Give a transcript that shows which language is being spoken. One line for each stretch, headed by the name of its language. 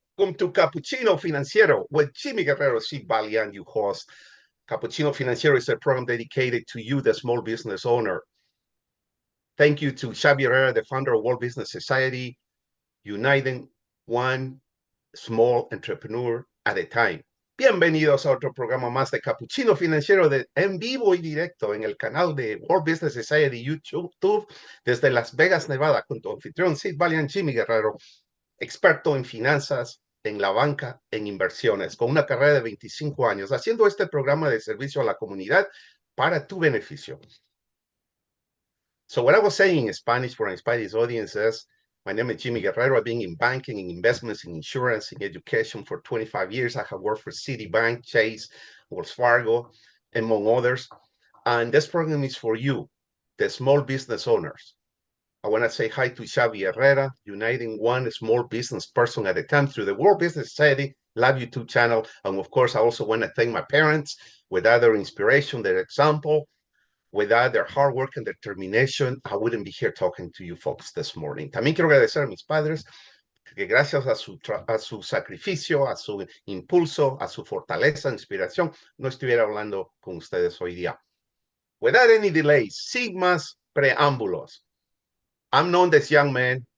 English: Welcome to Cappucchino Financiero with Jimmy Guerrero, C. Balian, you host. Cappucchino Financiero is a program dedicated to you, the small business owner. Thank you to Xavi Herrera, the founder of World Business Society, uniting one small entrepreneur at a time.
Spanish: Bienvenidos a otro programa más de Cappuccino Financiero en vivo y directo en el canal de World Business Society YouTube desde Las Vegas, Nevada, con tu anfitrión Sid Valiant Jimmy Guerrero, experto en finanzas, en la banca, en inversiones, con una carrera de 25 años, haciendo este programa de servicio a la comunidad para tu beneficio.
English: So what I was saying in Spanish for my Spanish audience is, my name is Jimmy Guerrero. I've been in banking, in investments, in insurance, in education for 25 years. I have worked for Citibank, Chase, Wells Fargo, among others. And this program is for you, the small business owners. I want to say hi to Xavi Herrera, uniting one small business person at a time through the World Business Society live YouTube channel. And of course, I also want to thank my parents. Without their inspiration, their example, without their hard work and determination, I wouldn't be here talking to you folks this morning.
Spanish: También quiero agradecer a mis padres, que gracias a su sacrificio, a su impulso, a su fortaleza, inspiración, no estuviera hablando con ustedes hoy día.
English: Without any delays,
Spanish: sin más preámbulos,
English: I'm known this young man.